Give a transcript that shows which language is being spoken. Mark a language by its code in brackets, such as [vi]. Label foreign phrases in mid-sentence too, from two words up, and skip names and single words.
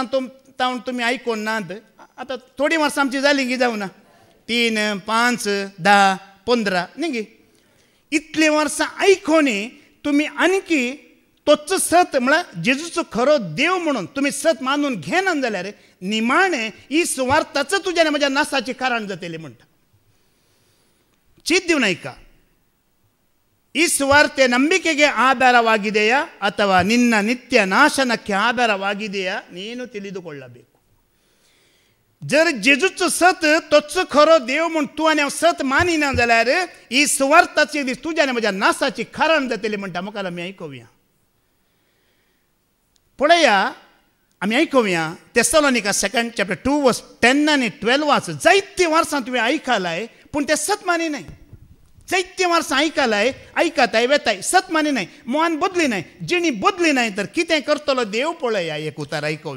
[kok] तावन तुमी आयकोन नात आतां थोडी वर्सां आमची जाली गी जावं ना 3, 5, 10, 15 न्ही गे इतली वर्सां आयकोनी तुमी आनीकी तोच सत म्हळ्यार जेजूचो खरो देव म्हणून तुमी सत मानून घेनात जाल्यार निमाणे ही सुवार्ताच तुज्या आनी म्हज्या नासाची कारण जातली म्हणटा चित दिवन आयका [kn] ಈ ಸುವಾರ್ತೆ ನಂಬಿಕೆಗೆ ಆಧಾರವಾಗಿದೆಯಾ ಅಥವಾ ನಿನ್ನ ನಿತ್ಯ ನಾಶನಕ್ಕೆ ಆಧಾರವಾಗಿದೆಯಾ ನೀನು ತಿಳಿದುಕೊಳ್ಳಬೇಕು [kok] जर जेजूचो सत तोच खरो देव म्हूण तूं आनी हांव सत मानिना जाल्यार ही सुवार्ताची दीस तुज्या आनी म्हज्या नासाची कारण जातली म्हणटा मुखार आमी आयकोवया पळया आमी आयकोवया तेसलोनिका 2 [en] chapter 2 verse 10 [kok] आनी 12 वाच जायती वर्सां तुवें आयकलाय पूण तें सत मानिनाय जायती वर्सां आयकलाय आयकताय वेताय सत मानिनाय मन बदली नाय जिणी बदली नाय तर कितें करतलो देव पळया एक उतार आयकोवया